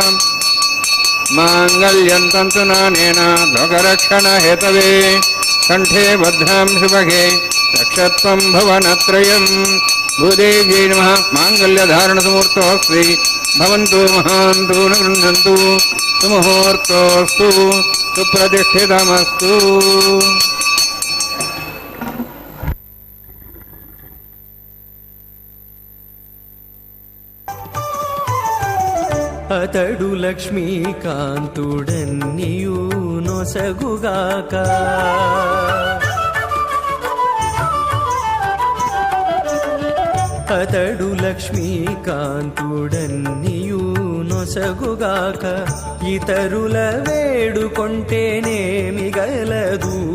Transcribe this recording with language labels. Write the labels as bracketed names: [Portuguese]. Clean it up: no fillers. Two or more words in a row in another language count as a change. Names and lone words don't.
[Sanskrit] ಮಾಂಗಲ್ಯಂ ತಂತುನಾನೇನ ಲೋಕರಕ್ಷಣ ಹೇತವೇ ಕಂಠೇ ಭದ್ರಾಂ ಶುಭಗೆ ರಕ್ಷತ್ವಂ ಭುವನತ್ರಯಂ. ಭೂದೇವ್ಯೈ ನಮಃ. ಮಾಂಗಲ್ಯಧಾರಣ ಸಮೂರ್ತೋಸ್ತಿ ಭವಂತು ಮಹಾಂತು ನ ಗೃಹ್ಣಂತು ಸುಮುಹೂರ್ತೋಸ್ತು ಸುಪ್ರತಿಷ್ಠಿತಮಸ್ತು. [Telugu] అతడు లక్ష్మీకాంతుడన్నియు నొసగుగాక అతడు లక్ష్మీకాంతుడన్నియు నొసగుగాక ఇతరుల వేడుకొంటేనేమి గలదు.